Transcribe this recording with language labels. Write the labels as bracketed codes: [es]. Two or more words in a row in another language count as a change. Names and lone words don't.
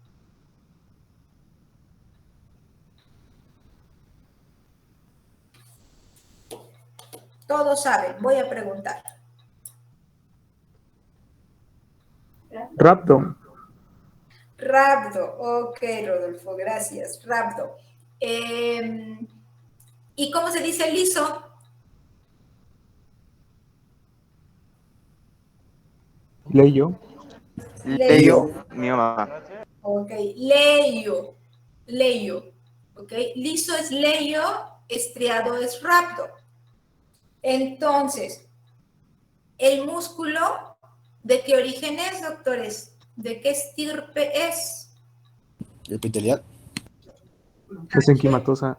[es] Todos saben, voy a preguntar. Rhabdo. Rhabdo, ok, Rodolfo, gracias, rhabdo. ¿Y cómo se dice liso? Leyo. Leyo, mioma. Ok, leyo, leyo, ok. Liso es leyo, estriado es rhabdo. Entonces, el músculo, ¿de qué origen es, doctores? ¿De qué estirpe es? Epitelial. Mesenquimatosa.